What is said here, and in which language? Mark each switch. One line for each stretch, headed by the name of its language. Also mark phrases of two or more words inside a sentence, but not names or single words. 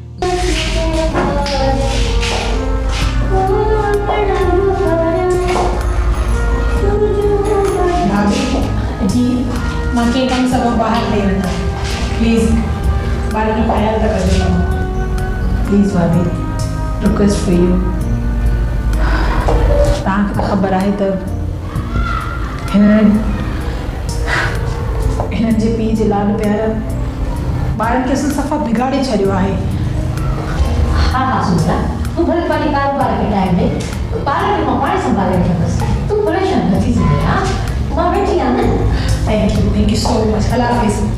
Sindhi: जी मां के कम सब बाहर ले वञा, प्लीज़ ॿार जो ख़्याल रखिजो। प्लीज़ भाभी,
English: Request for you.
Sindhi: तव्हांखे त ख़बर आहे त हिननि जे पीउ जे लाड प्यार ॿारनि खे सफ़ा बिगाड़े छॾियो आहे। हाँ हाँ सुमिरा, तूं भले पंहिंजे कारोबार खे टाइम ॾे, ॿार खे मां पाण संभाले वठंदसि, तूं परेशान न थी सघे। हा मां वेठी आहियां न।
English: Thank you so much.
Urdu: اللہ حافظ.